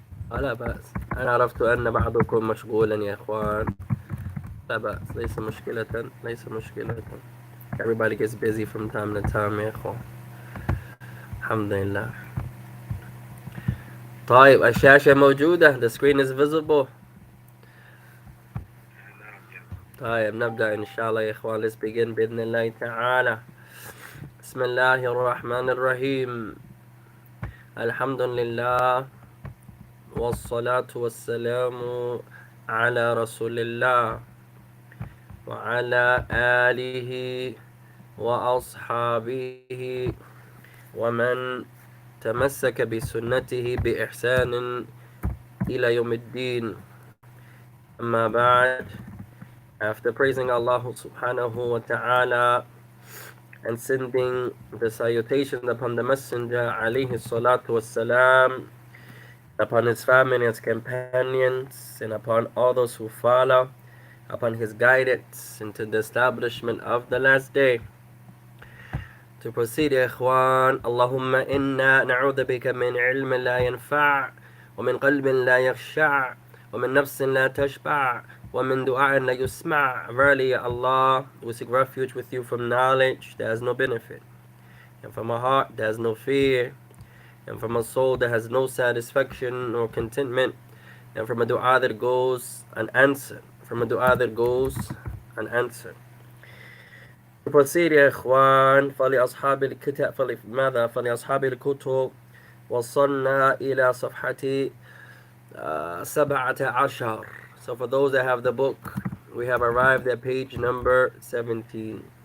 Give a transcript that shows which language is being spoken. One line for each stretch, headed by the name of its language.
Arabic: لا بأس، أنا عرفت أن بعضكم مشغولا يا إخوان. لا بأس، ليس مشكلة، ليس مشكلة.
English: Everybody gets busy from time to time
Arabic: يا إخوان. الحمد لله. طيب الشاشة موجودة.
English: The screen is visible.
Arabic: طيب نبدأ إن شاء الله يا إخوان.
English: Let's begin
Arabic: بإذن الله تعالى. بسم الله الرحمن الرحيم. الحمد لله والصلاة والسلام على رسول الله وعلى آله وأصحابه ومن تمسك بسنته بإحسان إلى يوم الدين. أما بعد,
English: after praising Allah subhanahu wa ta'ala and sending the salutations upon the Messenger alayhi salatu wassalam, upon his family and his companions, and upon all those who follow upon his guidance into the establishment of the last day. To proceed,
Arabic: يا إخوان, اللهم إنا نعوذ بك من علم لا ينفع ومن قلب لا يخشع ومن نفس لا تشبع ومن دعاء لا يسمع.
English: Verily, Ya Allah, we seek refuge with you from knowledge that has no benefit, and from a heart that has no fear, and from a soul that has no satisfaction nor contentment, and from a dua that goes unanswered, from a dua that goes unanswered. Proceed
Arabic: يا إخوان. فلأصحاب الكتب وصلنا إلى صفحة 17.
English: So for those that have the book, we have arrived at page number 17.